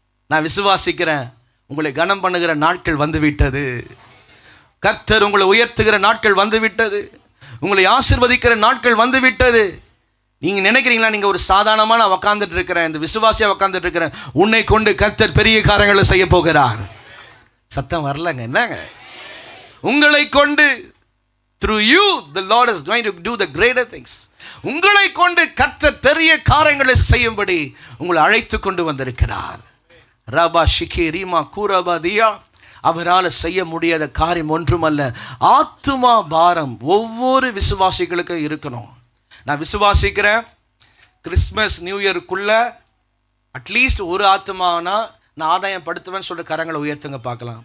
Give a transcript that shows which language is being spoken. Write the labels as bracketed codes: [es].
[ta] நான் விசுவாசிக்கிறேன், உங்களை கனம் பண்ணுகிற நாட்கள் வந்துவிட்டது. கர்த்தர் உங்களை உயர்த்துகிற நாட்கள் வந்துவிட்டது. உங்களை ஆசீர்வதிக்கிற நாட்கள் வந்துவிட்டது. நீங்கள் நினைக்கிறீங்களா நீங்கள் ஒரு சாதாரணமாக நான் உக்காந்துட்டு இருக்கிறேன், இந்த விசுவாசியாக உக்காந்துட்டு இருக்கிறேன், உன்னை கொண்டு கர்த்தர் பெரிய காரியங்களை செய்ய போகிறார். சத்தம் வரலங்க, என்னங்க? உங்களை கொண்டு, [en] through you the Lord is going to do the greater things. [ta] உங்களை கொண்டு கர்த்தர் பெரிய காரியங்களை செய்யும்படி உங்களை அழைத்து கொண்டு வந்திருக்கிறார். ரபா ஷிகே ரீமா கூரபாதியா. அவரால் செய்ய முடியாத காரியம் ஒன்றுமல்ல. ஆத்துமா பாரம் ஒவ்வொரு விசுவாசிகளுக்கும் இருக்கணும். நான் விசுவாசிக்கிறேன், கிறிஸ்மஸ் நியூ இயருக்குள்ள அட்லீஸ்ட் ஒரு ஆத்துமானா நான் ஆதாயம் படுத்துவேன்னு சொல்லிட்டு கரங்களை உயர்த்துங்க பார்க்கலாம்.